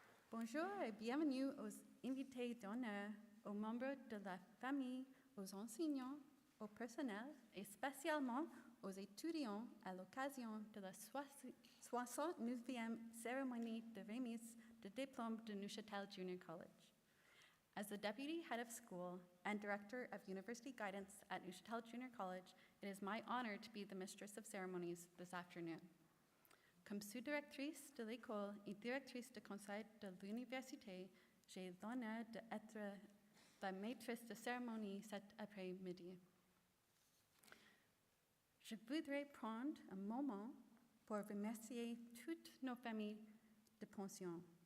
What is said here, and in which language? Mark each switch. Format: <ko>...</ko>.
<fr>Bonjour et bienvenue aux invités d'honneur, aux membres de la famille, aux enseignants, au personnel et spécialement aux étudiants à l'occasion de la 69e cérémonie de remise de diplôme de Neuchâtel Junior College.</fr> <en>As the Deputy Head of School and Director of University Guidance at Neuchâtel Junior College, it is my honor to be the Mistress of Ceremonies this afternoon.</en> <fr>Comme sous-directrice de l'école et directrice de conseil de l'université, j'ai l'honneur d'être la maîtresse de cérémonie cet après-midi. Je voudrais prendre un moment pour remercier toutes nos familles de pension.</fr>